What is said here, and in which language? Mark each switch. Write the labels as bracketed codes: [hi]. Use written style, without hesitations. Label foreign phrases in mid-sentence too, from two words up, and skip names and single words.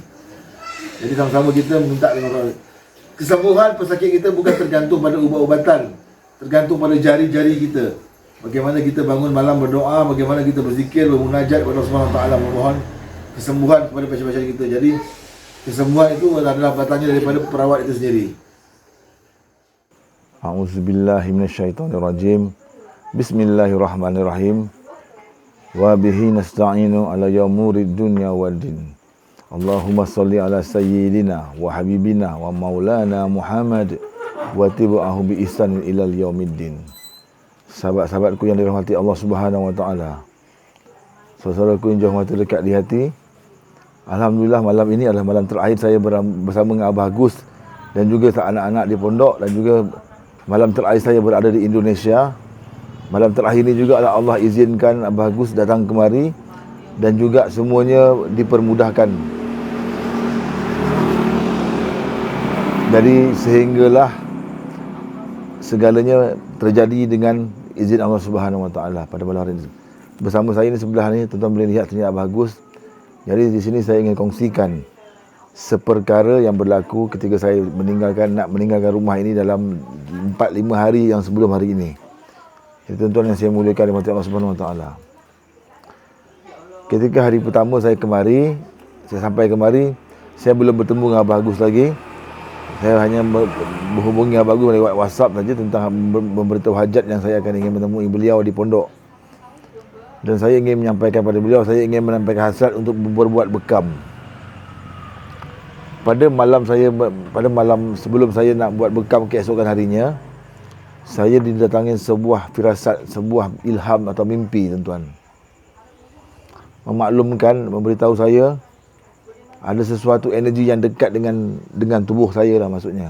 [ms] Jadi sama-sama kita minta dengan Allah. Kesembuhan pesakit kita bukan tergantung pada ubat-ubatan, tergantung pada jari-jari kita. Bagaimana kita bangun malam berdoa, bagaimana kita berzikir, bermunajat kepada Allah [ar] سبحانه وتعالى, [ms] memohon kesembuhan kepada pasien-pasien kita. Jadi kesembuhan itu adalah datangnya daripada perawat itu sendiri. [ar] أعوذ بالله من الشيطان الرجيم. بسم الله الرحمن الرحيم. وبه نستعين على أمور الدنيا والدين. اللهم صل على سيدنا وحبيبنا ومولانا محمد وتابعيه بإحسان إلى يوم الدين. [ms] Sahabat-sahabatku yang dirahmati Allah [ar] سبحانه وتعالى. [ms] Saudaraku yang jauh dekat di hati. Alhamdulillah malam ini adalah malam terakhir saya bersama dengan Abah Agus dan juga anak-anak di pondok, dan juga malam terakhir saya berada di Indonesia. Malam terakhir ini juga Allah izinkan Abah Agus datang kemari dan juga semuanya dipermudahkan. Jadi sehinggalah segalanya terjadi dengan izin Allah [ar] سبحانه وتعالى [ms] pada malam hari ini. Bersama saya ini sebelah ni tuan-tuan boleh lihat sini Abah Agus. Jadi di sini saya ingin kongsikan seperkara yang berlaku ketika saya nak meninggalkan rumah ini dalam 4-5 hari yang sebelum hari ini. Jadi tuan-tuan yang saya muliakan dirahmati Allah [ar] سبحانه وتعالى. [ms] Ketika hari pertama saya sampai kemari, saya belum bertemu dengan Abah Agus lagi. Saya hanya berhubungi Abah Agus lewat WhatsApp saja tentang memberitahu hajat yang saya akan ingin menemui beliau di pondok. Dan saya ingin menyampaikan pada beliau, saya ingin menyampaikan hasrat untuk berbuat bekam. Pada malam sebelum saya nak buat bekam keesokan harinya, saya didatangi sebuah firasat, sebuah ilham atau mimpi, tuan-tuan. Memberitahu saya ada sesuatu energi yang dekat dengan tubuh saya lah maksudnya.